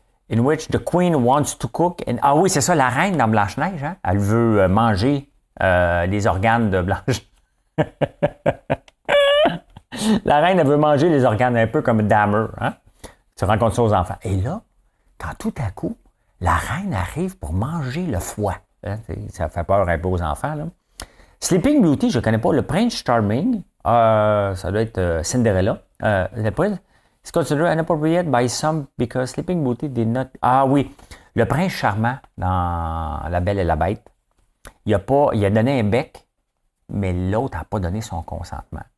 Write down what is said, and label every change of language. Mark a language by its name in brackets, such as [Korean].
[English] In which the queen wants to cook. [French] Ah oui, c'est ça, la reine dans Blanche-Neige. Hein? Elle veut manger les organes de Blanche. La reine, elle veut manger les organes un peu comme Dahmer. Hein? Tu rencontres ça aux enfants. Et là, quand tout à coup, la reine arrive pour manger le foie. Hein? Ça fait peur un peu aux enfants. Là. Sleeping Beauty, je ne connais pas. Le Prince Charming, ça doit être Cinderella. [English] Le prince is considered inappropriate by some because Sleeping Beauty did not... [French] Ah oui, le prince charmant dans La Belle et la Bête, il a donné un bec, mais l'autre n'a pas donné son consentement.